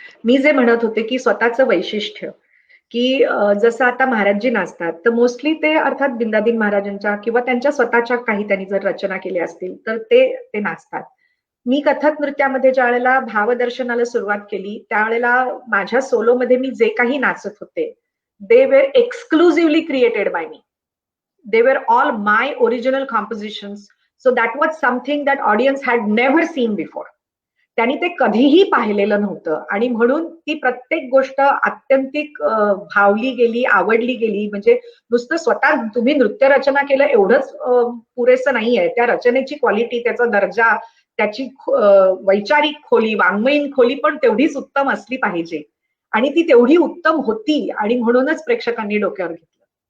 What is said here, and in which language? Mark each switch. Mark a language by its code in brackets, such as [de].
[mr] मी जे म्हणत होते की स्वतःचं वैशिष्ट्य, की जसं आता महाराजजी नाचतात तर मोस्टली ते अर्थात बिंदादीन महाराजांच्या किंवा त्यांच्या स्वतःच्या काही त्यांनी जर रचना केल्या असतील तर ते नाचतात. मी कथक नृत्यामध्ये ज्या वेळेला भावदर्शनाला सुरुवात केली त्यावेळेला माझ्या सोलोमध्ये मी जे काही नाचत होते [en] They were exclusively created by me. They were all my original compositions. So that was something that audience had never seen before. [mr] त्यांनी ते कधीही पाहिलेलं नव्हतं आणि म्हणून ती प्रत्येक गोष्ट आत्यंतिक भावली गेली, आवडली गेली. म्हणजे नुसतं स्वतः तुम्ही नृत्य रचना केलं एवढंच पुरेसं नाहीये. त्या रचनेची क्वालिटी, त्याचा दर्जा, त्याची वैचारिक खोली, वाङ्मयीन खोली पण तेवढीच उत्तम असली पाहिजे आणि ती तेवढी उत्तम होती आणि म्हणूनच प्रेक्षकांनी डोक्यावर घेतलं.